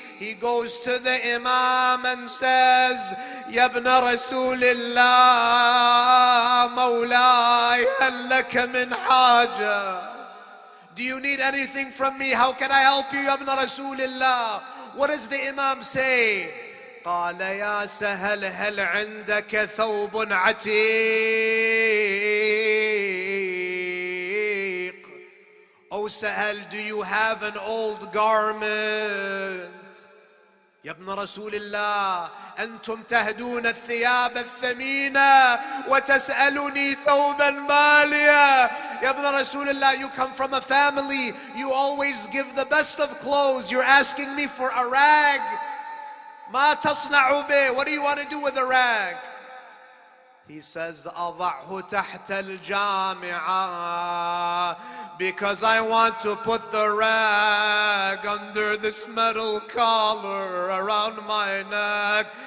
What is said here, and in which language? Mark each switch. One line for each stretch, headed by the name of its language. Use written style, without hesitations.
English: He goes to the Imam and says,
Arabic: Ya ibn Rasulillah, Mawlai, hal laka min haja.
English: Do you need anything from me? How can I help you, Ya ibn Rasulillah? What does the Imam say?
Arabic: قال يا سهل هل عندك ثوب عتيق.
English: Oh Sahel, do you have an old garment?
Arabic: يا ابن رسول الله أنتم تهدون الثياب الثمينة وتسألني ثوبا ماليا. يا ابن رسول الله,
English: you come from a family, you always give the best of clothes. You're asking me for a rag.
Arabic: ما تصنع به?
English: What do you want to do with a rag? He says,
Arabic: أضعه تحت الجامعة,
English: because I want to put the rag under this metal collar around my neck.